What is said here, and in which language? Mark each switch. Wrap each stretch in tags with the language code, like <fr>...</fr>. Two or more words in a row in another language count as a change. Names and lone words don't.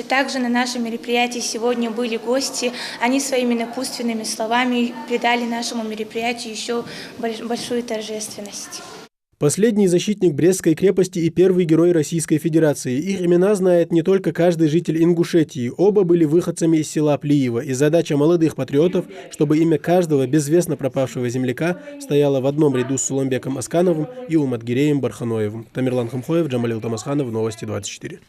<ru>Также на нашем мероприятии сегодня были гости. Они своими напутственными словами придали нашему мероприятию еще большую торжественность. Последний защитник Брестской крепости и первый герой Российской Федерации. Их имена знает не только каждый житель Ингушетии. Оба были выходцами из села Плиево. И задача молодых патриотов, чтобы имя каждого безвестно пропавшего земляка стояло в одном ряду с Суланбеком Аскановым и Уматгиреем Барханоевым. Тамерлан Хамхоев, Джамалил Тамасханов, Новости 24.</ru>